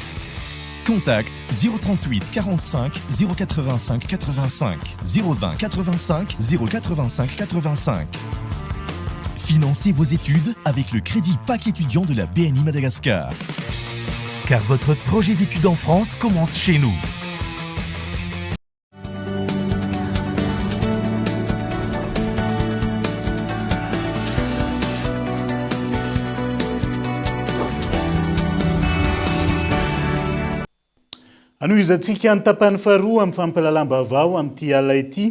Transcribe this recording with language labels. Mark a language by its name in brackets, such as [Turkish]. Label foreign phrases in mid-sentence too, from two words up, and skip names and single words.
[French] Contact 038 45 085 85 020 85 085 85. Financez vos études avec le crédit PAC étudiant de la BNI Madagascar. Car votre projet d'études en France commence chez nous. [Malagasy] Anohizantsika ny tapany faharoa amin'ny fampalalam-baovao amin'ity ala ity.